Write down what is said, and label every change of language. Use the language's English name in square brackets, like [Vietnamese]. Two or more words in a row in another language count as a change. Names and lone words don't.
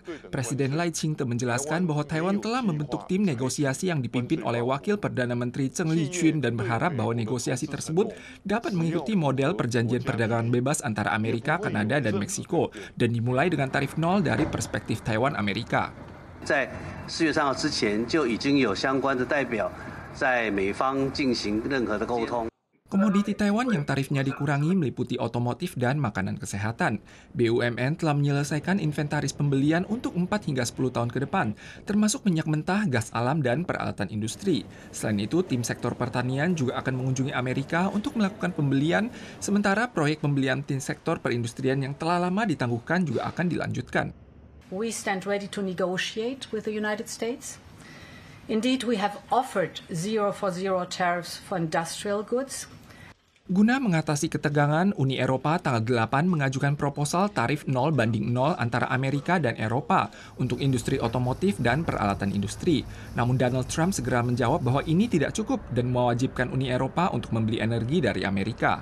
[Indonesian] Presiden Lai Ching-te menjelaskan bahwa Taiwan telah membentuk tim negosiasi yang dipimpin oleh Wakil Perdana Menteri Cheng Li-chun dan berharap bahwa negosiasi tersebut dapat mengikuti model perjanjian perdagangan bebas antara Amerika, Kanada, dan Meksiko dan dimulai dengan tarif nol dari perspektif Taiwan Amerika. [Chinese] 在4月3号之前就已经有相关的代表在美方进行任何的沟通。 [Indonesian] Komoditi Taiwan yang tarifnya dikurangi meliputi otomotif dan makanan kesehatan. BUMN telah menyelesaikan inventaris pembelian untuk 4 hingga 10 tahun ke depan, termasuk minyak mentah, gas alam, dan peralatan industri. Selain itu, tim sektor pertanian juga akan mengunjungi Amerika untuk melakukan pembelian, sementara proyek pembelian tim sektor perindustrian yang telah lama ditangguhkan juga akan dilanjutkan. [English] We stand ready to negotiate with the United States. Indeed, we have offered 0 for 0 tariffs for industrial goods. [Indonesian] Guna mengatasi ketegangan, Uni Eropa tanggal 8 mengajukan proposal tarif 0 banding 0 antara Amerika dan Eropa untuk industri otomotif dan peralatan industri. Namun Donald Trump segera menjawab bahwa ini tidak cukup dan mewajibkan Uni Eropa untuk membeli energi dari Amerika.